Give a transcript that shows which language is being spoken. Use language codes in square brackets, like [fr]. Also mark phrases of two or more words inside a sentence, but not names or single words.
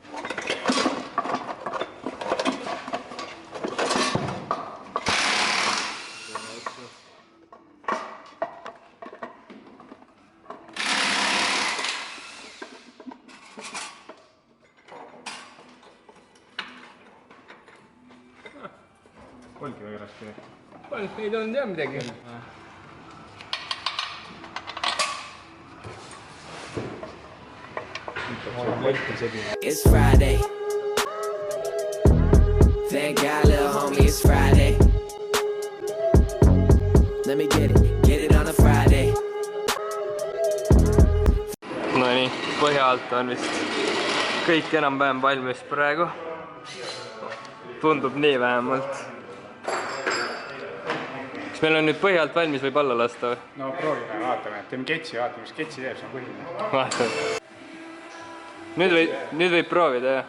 [et] Olgi väga raske. Ei tulnud jah midagi. [en] It's Friday. Thank God, little homie, it's Friday. Let me get it on a Friday. [et] No nii, põhja alt on vist kõik enam-vähem valmis praegu. Tundub nii vähemalt. Kas meil on nüüd põhja alt valmis, võib alla lasta või? No proovime, vaatame. Teeme ketsi, vaatame, mis ketsi teeb, see on põhiline. Vaatame. Nüüd võib proovida, jah?